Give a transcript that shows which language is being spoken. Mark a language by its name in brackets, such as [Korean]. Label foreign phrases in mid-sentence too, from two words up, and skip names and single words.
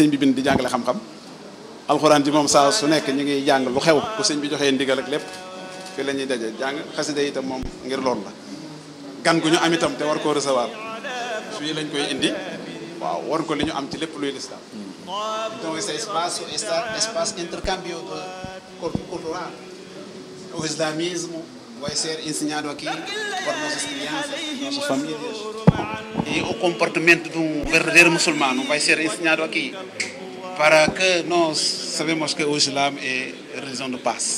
[Wolof] sëñ bi bind di jàngale xam-xam alxuraan ji moom saa su nekk ñu ngi jàng lu xew bu sëñ bi joxee ndigal ak lépp fi la ñuy daje jàng xasida itam moom ngir loolu la gan gu ñu am itam te war koo recevoir fii lañ koy indi waaw war ko li ñu am ci lépp luy lislaam [French] donc c'est espace [Portuguese] intercambio cultural o islamismo vai ser ensinado aqui por nossas crianças, nossas famílias. E o comportamento de um verdadeiro muçulmano vai ser ensinado aqui, para que nós sabemos que o Islã é a religião de paz.